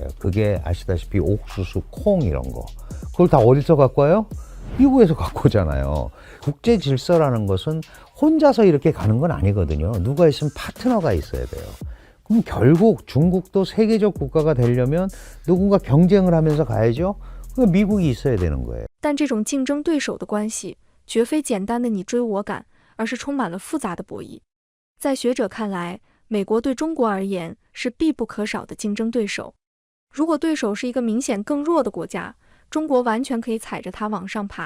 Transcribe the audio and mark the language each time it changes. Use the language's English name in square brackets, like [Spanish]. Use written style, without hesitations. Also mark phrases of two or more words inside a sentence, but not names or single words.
[Korean] 그게 아시다시피 옥수수, 콩 이런 거. 그걸 다 어디서 갖고 와요? 미국에서 갖고 오잖아요. 국제 질서라는 것은 혼자서 이렇게 가는 건 아니거든요. 누가 있으면 파트너가 있어야 돼요. 그럼 결국 중국도 세계적 국가가 되려면 누군가 경쟁을 하면서 가야죠. 그 미국이 있어야 되는 거예요. [Chinese] 但这种竞争对手的关系绝非简单的你追我赶，而是充满了复杂的博弈。在学者看来，美国对中国而言是必不可少的竞争对手。如果对手是一个明显更弱的国家，中国完全可以踩着它往上爬。